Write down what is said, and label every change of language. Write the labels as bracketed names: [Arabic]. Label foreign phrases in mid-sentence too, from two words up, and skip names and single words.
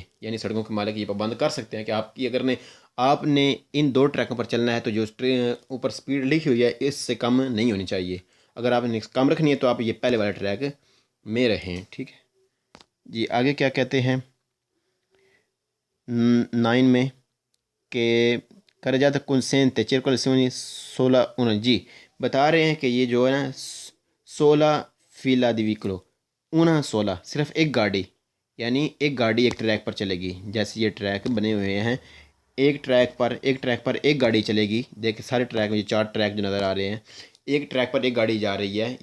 [Urdu] یعنی سڑکوں کے مالک یہ پابند کر سکتے ہیں کہ آپ کی اگر آپ نے ان 2 ٹریکوں پر چلنا ہے تو جو اوپر سپیڈ لکھی ہوئی ہے اس سے کم نہیں ہونی چاہیے. اگر آپ نے کم رکھنی ہے تو آپ یہ پہلے والے ٹریک میں رہیں. ٹھیک ہے جی. آگے کیا کہتے ہیں 9 میں کہ [Italian] carreggiata consente circolazioni sola una. [Urdu] جی بتا رہے ہیں کہ یہ جو ہے نا 16 [Italian] fila di veicolo [Urdu] 16 صرف ایک گاڑی، یعنی ایک گاڑی ایک ٹریک پر چلے گی. جیسے یہ ٹریک بنے ہوئے ہیں ایک ٹریک پر ایک گاڑی چلے گی. دیکھیں سارے ٹریک میں 4 ٹریک جو نظر آ رہے ہیں ایک ٹریک پر ایک گاڑی جا رہی ہے.